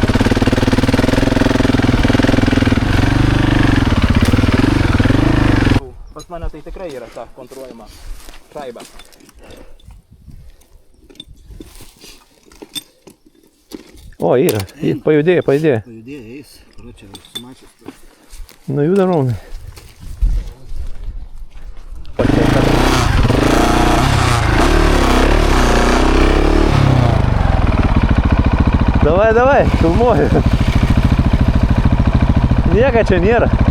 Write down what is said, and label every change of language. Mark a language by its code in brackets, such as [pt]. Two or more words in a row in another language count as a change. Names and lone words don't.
[lt] Pas mane tai tikrai yra ta kontruojama šaiba. O, yra. Pajudėjo, pajudėjo. Pajudėjo, eis. Короче, sumačius. [ru] Nu, juda ровно. Давай, давай, [lt] filmuoju. Nieko čia nėra.